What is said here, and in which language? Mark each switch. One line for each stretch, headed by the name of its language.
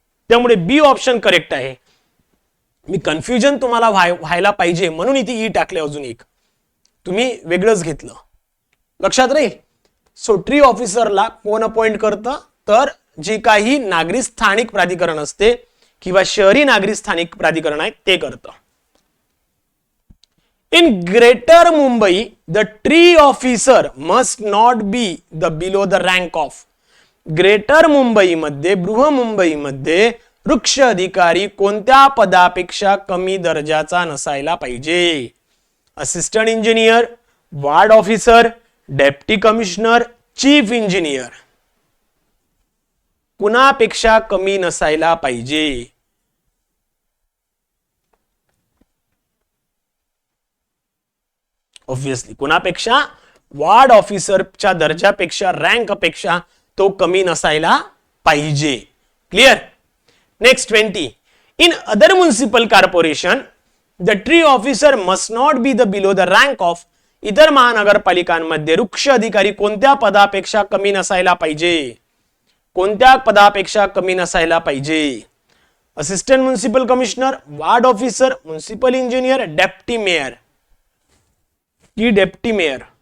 Marathi: त्यामुळे बी option correct आहे. मी confusion तुम्हाला व्हायला पाहिजे म्हणून इथे ई टाकले. अजून एक तुम्ही वेगळंच घेतलं. लक्षात राहील. सो ट्री ऑफिसरला कोण अपॉइंट करतं? तर जे काही नागरी स्थानिक प्राधिकरण असते किंवा शहरी नागरी स्थानिक प्राधिकरण आहे ते करतं.
English: In Greater Mumbai, the tree officer must not be below the rank of.
Marathi: Greater मुंबईमध्ये, बृहमुंबईमध्ये वृक्ष अधिकारी कोणत्या पदापेक्षा कमी दर्जाचा नसायला पाहिजे?
English: Assistant engineer, ward officer, deputy commissioner, chief engineer.
Marathi: कुणापेक्षा कमी नसायला पाहिजे? ऑब्वियसली कुणापेक्षा? वार्ड ऑफिसरच्या दर्जापेक्षा, रँक पेक्षा तो कमी नसायला पाहिजे. Clear? Next 20.
English: In other municipal corporation the tree officer must not be below the rank of.
Marathi: इतर महानगरपालिकांमध्ये वृक्ष अधिकारी कोणत्या पदापेक्षा कमी नसायला पाहिजे? कोणत्या पदापेक्षा कमी नसायला पाहिजे?
English: Assistant municipal commissioner, ward officer, municipal engineer, deputy mayor की deputy mayor?